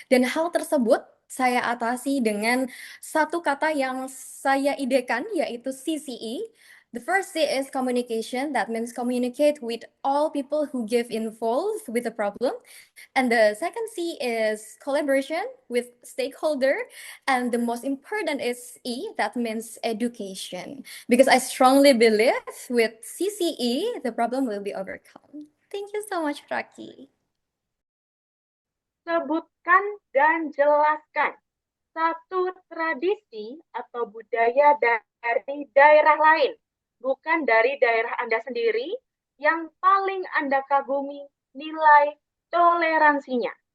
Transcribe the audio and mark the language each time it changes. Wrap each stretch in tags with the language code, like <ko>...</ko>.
<id>Dan hal tersebut saya atasi dengan satu kata yang saya idekan, yaitu CCE.</id> <en>The first C is communication, that means communicate with all people who get involved with the problem. And the second C is collaboration with stakeholder. And the most important is E, that means education. Because I strongly believe with CCE, the problem will be overcome. Thank you so much, Raki.</en> <id>Sebutkan dan jelaskan satu tradisi atau budaya dari daerah lain, bukan dari daerah Anda sendiri, yang paling Anda kagumi nilai toleransinya.</id>